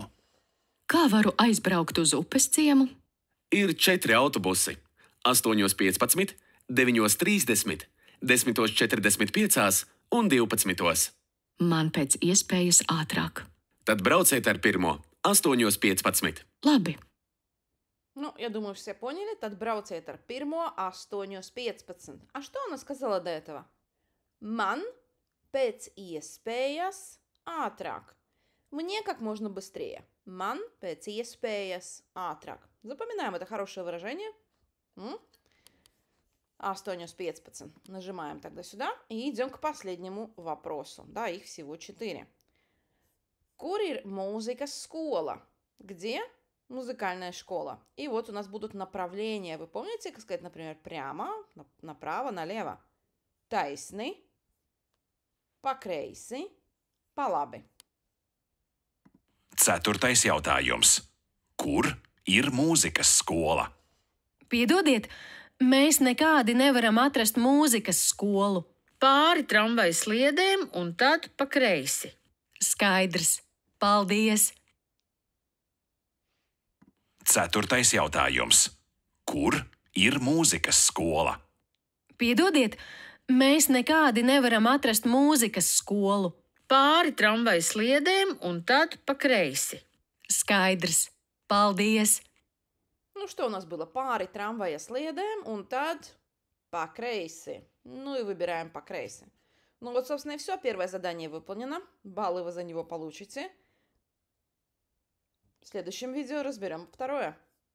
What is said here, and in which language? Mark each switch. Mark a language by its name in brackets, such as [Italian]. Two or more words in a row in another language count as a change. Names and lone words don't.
[Latvian] Kā varu aizbraukt uz upes ciemu? Ir 4 autobusi - 8:15, 9:30, 10:45 un 12. Man pēc iespējas ātrāk. Tad brauciet ar pirmo 8:15. Labi. [Russian] Ну, я думаю, все поняли. [Latvian] Tad brauciet ar pirmo 8:15. [Russian] А что она сказала до этого? [Latvian] Man pēc iespējas ātrāk. [Russian] Мне как можно быстрее. [Latvian] Man pēc iespējas ātrāk. [Russian] Запоминаем это хорошее выражение. 8:15. Нажимаем тогда сюда и идем к последнему вопросу. Да, их всего 4. [Latvian] Kur ir mūzikas skola? [Russian] Где музыкальная школа? И вот у нас будут направления. Вы помните, как сказать, например, прямо, направо, налево? [Latvian] Taisni, pa kreisi, pa labi. Ceturtais jautājums. Kur ir mūzikas skola? Piedodiet, mēs nekādi nevaram atrast mūzikas skolu. Pāri tramvaja sliedēm un tad pa kreisi. Skaidrs. Paldies! Ceturtais jautājums. Kur ir mūzikas skola? Piedodiet, mēs nekādi nevaram atrast mūzikas skolu. Pāri tramvaja sliedēm un tad pa kreisi. Skaidrs. Paldies! [Russian] Ну, что у нас было? [Latvian] Pāri tramvaja sliedēm un tad по kreisi. [Russian] Ну и выбираем [Latvian] pa kreisi. [Russian] Ну вот, собственно, и все. Первое задание выполнено. Баллы вы за него получите. В следующем видео разберем второе.